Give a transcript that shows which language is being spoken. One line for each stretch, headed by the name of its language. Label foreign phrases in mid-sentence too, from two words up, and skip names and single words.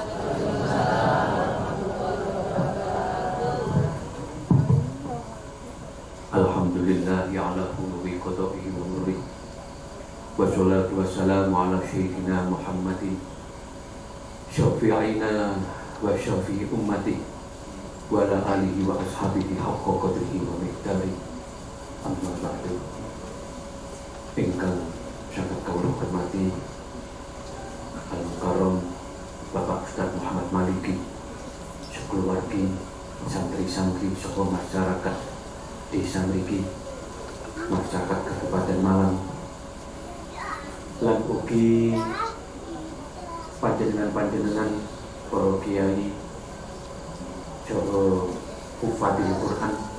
Arabic: الحمد لله على حلو قضائه ونوره. والصلاة والسلام على سيدنا محمد شفيعنا وشفيع أمتي وعلى آله وأصحابه حق قدره ومقداري. أما بعد.
Javanese: Ingkang sangat kawula hormati Al-Mukarram Bapak Ustaz Muhammad Maliki, sekeluargi santri-santri saha masyarakat desa mriki, masyarakat Kabupaten Malang, lan ugi panjenengan-panjenengan para kiai saha
Arabic: حفاظ القرآن,